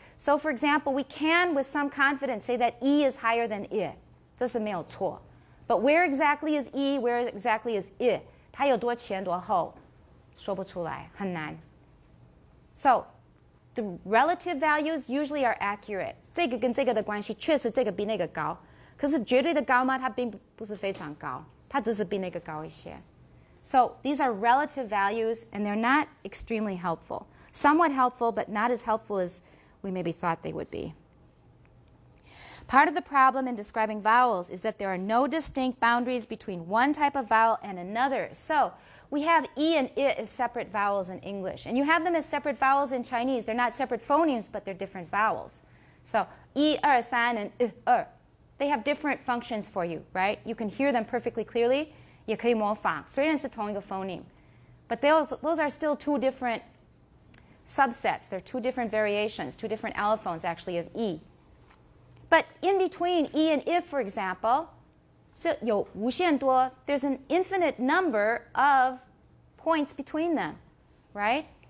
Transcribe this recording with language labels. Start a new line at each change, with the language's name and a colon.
English: So, for example, we can, with some confidence, say that E is higher than I.
Chinese: 这是没有错.
English: But where exactly is E? Where exactly is I?
Chinese: 它有多前多后？说不出来，很难.
English: So, the relative values usually are accurate.
Chinese: 这个跟这个的关系确实这个比那个高，可是绝对的高吗？它并不是非常高，它只是比那个高一些。
English: So these are relative values, and they're not extremely helpful. Somewhat helpful, but not as helpful as we maybe thought they would be. Part of the problem in describing vowels is that there are no distinct boundaries between one type of vowel and another. So we have E and I as separate vowels in English, and you have them as separate vowels in Chinese. They're not separate phonemes, but they're different vowels. So 1, 2, 3 and 2. They have different functions for you, right? You can hear them perfectly clearly.
Chinese: 也可以模仿，虽然是同一个 phoneme.
English: But those are still two different subsets. They're two different variations, two different allophones, actually, of E. But in between E and I, for example,
Chinese: 是有无限多,
English: there's an infinite number of points between them, right?